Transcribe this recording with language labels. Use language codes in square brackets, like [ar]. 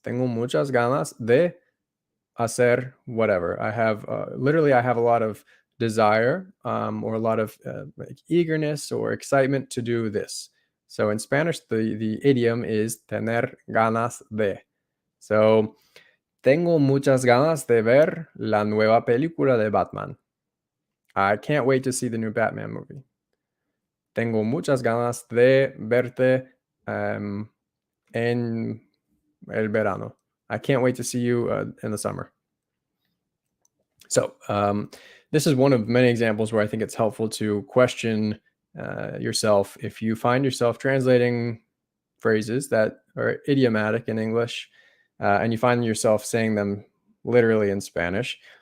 [es] Tengo muchas ganas de hacer whatever. [en] I have literally, I have a lot of desire or a lot of like eagerness or excitement to do this. So in Spanish, the idiom is tener ganas de. [es] So tengo muchas ganas de ver la nueva película de Batman. [en] I can't wait to see the new Batman movie. [es] Tengo muchas ganas de verte um, en el verano. [en] I can't wait to see you in the summer. So, this is one of many examples where I think it's helpful to question yourself if you find yourself translating phrases that are idiomatic in English and you find yourself saying them literally in Spanish.